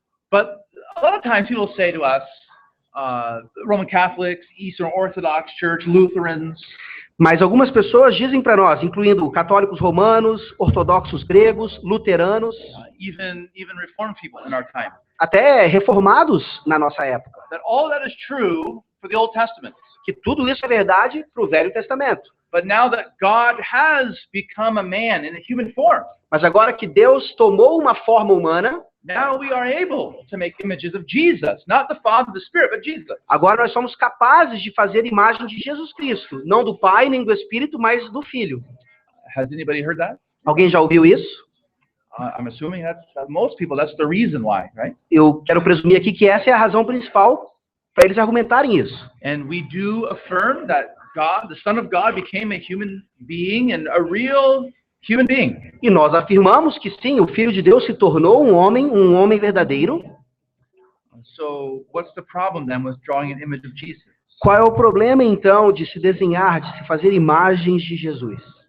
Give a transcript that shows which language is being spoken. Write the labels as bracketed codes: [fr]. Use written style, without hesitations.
[en] But a lot of times people say to us, Roman Catholics, Eastern Orthodox Church, Lutherans. [pt] Mas algumas pessoas dizem para nós, incluindo católicos romanos, ortodoxos gregos, luteranos, [en] even Reformed people in our time, [pt] até reformados na nossa época, [en] that all that is true for the Old Testament. [pt] Que tudo isso é verdade para o Velho Testamento. [en] But now that God has become a man in a human form, [pt] mas agora que Deus tomou uma forma humana, [en] now we are able to make images of Jesus, not the Father, the Spirit, but Jesus. [pt] Agora nós somos capazes de fazer imagem de Jesus Cristo, não do Pai nem do Espírito, mas do Filho. [en] Has anybody heard that? [pt] Alguém já ouviu isso? [en] I'm assuming that most people, that's the reason why, right? [pt] Eu quero presumir aqui que essa é a razão principal para eles argumentarem isso. [en] And we do affirm that God, the Son of God, became a human being and a real human being. [pt] E nós afirmamos que sim, o Filho de Deus se tornou um homem verdadeiro. [en] So, what's the problem then with drawing an image of Jesus? [pt] Qual é o problema então de se desenhar, de se fazer imagens de Jesus?